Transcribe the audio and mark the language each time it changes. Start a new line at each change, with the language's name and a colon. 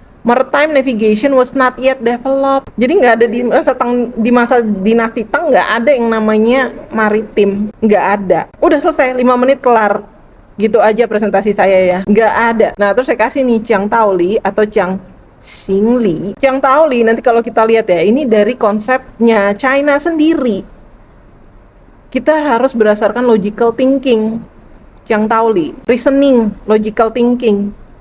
English: Maritime navigation was not yet developed.
Indonesian: Jadi nggak ada di masa dinasti Tang nggak ada yang namanya maritim, nggak ada. Udah selesai 5 menit kelar, gitu aja presentasi saya ya, nggak ada. Nah terus saya kasih nih Chiang Taoli atau Chiang Xingli. Chiang Taoli nanti kalau kita lihat ya, ini dari konsepnya China sendiri. Kita harus berdasarkan logical thinking.
English: Chiang Taoli, reasoning, logical thinking.